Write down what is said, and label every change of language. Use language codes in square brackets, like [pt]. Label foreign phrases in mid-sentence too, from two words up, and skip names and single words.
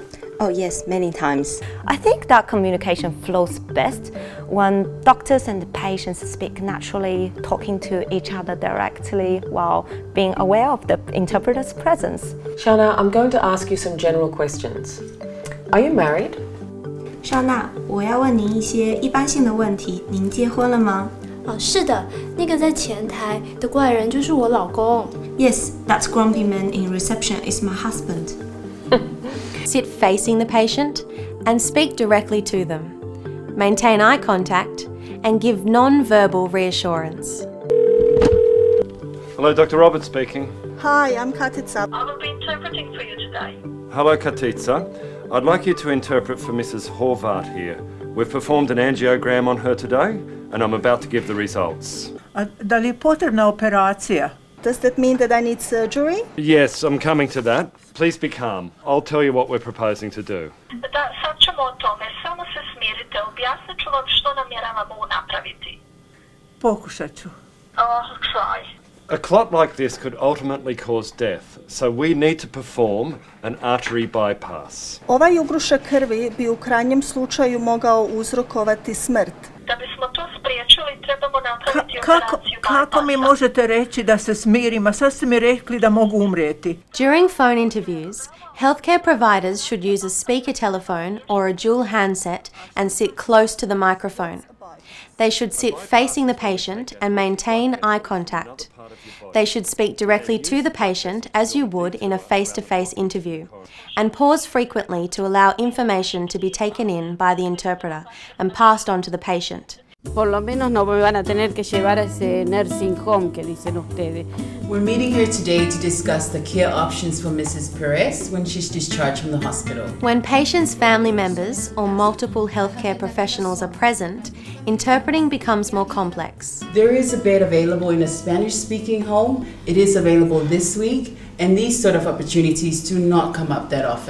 [en] Oh yes, many times. I think that communication flows best when doctors and the patients speak naturally, talking to each other directly while being aware of the interpreter's presence. Shana, I'm going to ask you some general questions. Are you married? [zh] 莎娜，我要问您一些一般性的问题。您结婚了吗？是的，那个在前台的怪人就是我老公。 [en] Yes, that grumpy man in reception is my husband. Sit facing the patient and speak directly to them. Maintain eye contact and give non-verbal reassurance. Hello, Dr. Roberts speaking. Hi, I'm Katitsa. I will be interpreting for you today. Hello, Katitsa. I'd like you to interpret for Mrs. Horvath here. We've performed an angiogram on her today, and I'm about to give the results. [hr] Da li je potrebna operacija? [en] Does that mean that I need surgery? Yes, I'm coming to that. Please be calm. I'll tell you what we're proposing to do. [hr] Da, sad ćemo o tome. Samo se smirite. Objasnit ću vam što namjeravamo napraviti. Pokušat ću. [en] Try. A clot like this could ultimately cause death, so we need to perform an artery bypass. [hr] Ovaj ugrušak krvi bi u krajnjem slučaju mogao uzrokovati smrt. Da bismo to spriječili, trebamo napraviti operaciju Kako mi možete reći da se smirim, a sad ste mi rekli da mogu umrijeti? [en] During phone interviews, healthcare providers should use a speaker telephone or a dual handset and sit close to the microphone. They should sit facing the patient and maintain eye contact. They should speak directly to the patient as you would in a face-to-face interview, and pause frequently to allow information to be taken in by the interpreter and passed on to the patient. [es] Por lo menos no me van a tener que llevar a ese [en] nursing home [es] que dicen ustedes. [en] We're meeting here today to discuss the care options for Mrs. Perez when she's discharged from the hospital. When patients' family members or multiple healthcare professionals are present, interpreting becomes more complex. There is a bed available in a Spanish-speaking home. It is available this week, and these sort of opportunities do not come up that often.